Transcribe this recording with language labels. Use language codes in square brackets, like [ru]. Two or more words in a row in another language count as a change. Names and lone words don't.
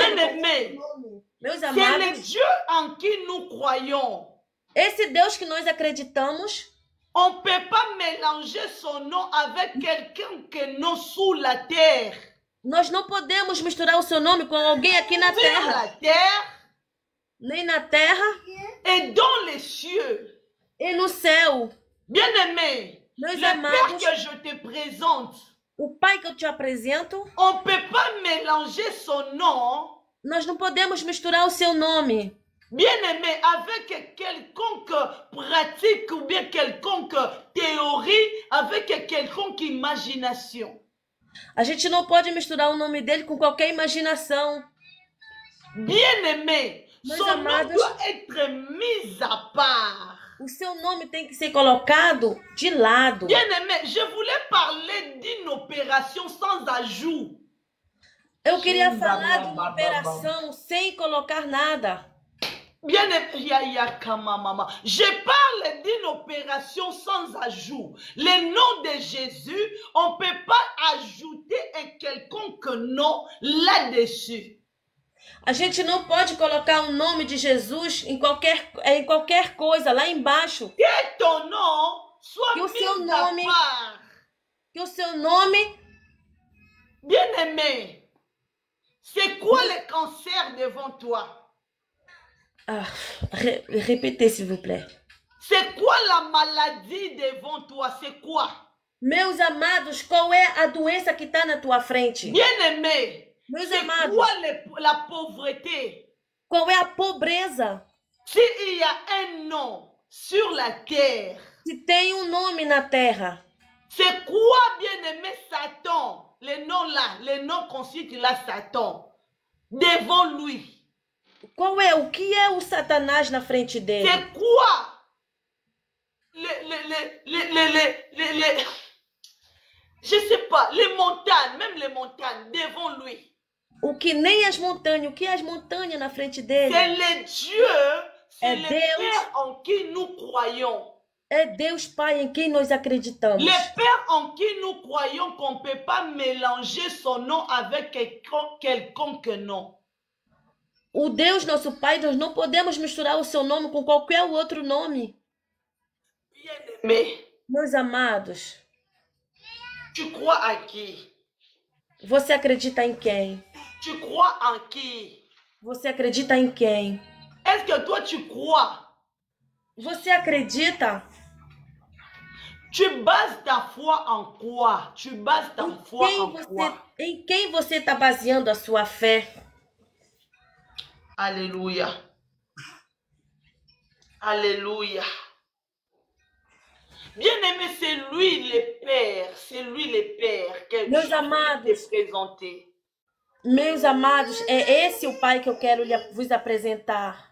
[fr] Bien-aimés, [pt] Meus [fr] c'est [pt] amados, [fr] le Dieu en qui nous croyons. [pt] esse Deus que nós acreditamos, [fr] On ne peut pas mélanger son nom avec quelqu'un que nous sous la terre. [pt] nós não podemos misturar o seu nome com alguém aqui na [fr] Sur [pt] terra, [fr] la terre [pt] nem na terra [fr] et dans les cieux. [pt] e no céu. [fr] Bien-aimé, [pt] Meus [fr] le Père [pt] amados, [fr] que je te présente, [pt] o Pai que eu te apresento, [fr] on ne peut pas mélanger son nom, [pt] nós não podemos misturar o seu nome [fr] bien-aimé, avec quelconque pratique ou bien quelconque théorie, avec quelconque imagination. [pt] A gente não pode misturar o nome dele com qualquer imaginação. [fr] Bien-aimé, [pt] Meus [fr] son nom [pt] amados, [fr] doit être mis à part. [pt] o seu nome tem que ser colocado de lado. [fr] Bien-aimé, je voulais parler d'une opération sans ajout. [pt] Eu queria falar de uma operação sem colocar nada. [fr] Bien-aimé, je parle d'une opération sans ajout. Le nom de Jésus, on ne peut pas ajouter un quelconque nom là-dessus. [pt] A gente não pode colocar o nome de Jesus em qualquer coisa lá embaixo. [fr] Que ton nom soit [pt] Que o seu [fr] mis à [pt] nome- [fr] part. [pt] Que o seu nome... [fr] Bien-aimé, c'est quoi le cancer devant toi? Ah, répétez, s'il vous plaît. C'est quoi la maladie devant toi? C'est quoi? [pt] Meus amados, qual é a doença que está na tua frente? [fr] Bien-aimé, [pt] Meus [fr] c'est [pt] amados, [fr] quoi la pauvreté? [pt] qual é a pobreza? [fr] S'il y a un nom sur la terre, [pt] Se tem um nome na terra, [fr] c'est quoi, bien-aimé, Satan? Le nom là, le nom qu'on cite là, Satan, devant lui. [pt] qual é? O que é o Satanás na frente dele? [fr] C'est quoi? Je sais pas, les montagnes, même les montagnes devant lui. [pt] O que nem as montanhas, o que é as montanhas na frente dele? [fr] C'est le Dieu, c'est [pt] É [fr] le [pt] Deus. [fr] Père en qui nous croyons. [pt] É Deus Pai em quem nós acreditamos. [fr] Le Père en qui nous croyons qu'on ne peut pas mélanger son nom avec quelconque nom. [pt] O Deus nosso Pai, nós não podemos misturar o seu nome com qualquer outro nome. [fr] Mais [pt] Meus amados, [fr] tu crois à qui? [pt] você acredita em quem? [fr] Tu crois en qui? [pt] Você acredita em quem? [fr] Est-ce que toi tu crois? [pt] Você acredita? [fr] Tu bases ta foi en quoi? Tu bases ta foi en quoi? [pt] Em quem você está baseando a sua fé? [fr] Alléluia. Alléluia. Bien-aimé, c'est lui le Père. C'est lui le Père que [pt] Meus [fr] je [pt] amados. [fr] vais te présenter. [pt] Meus amados, é esse o Pai que eu quero vos apresentar.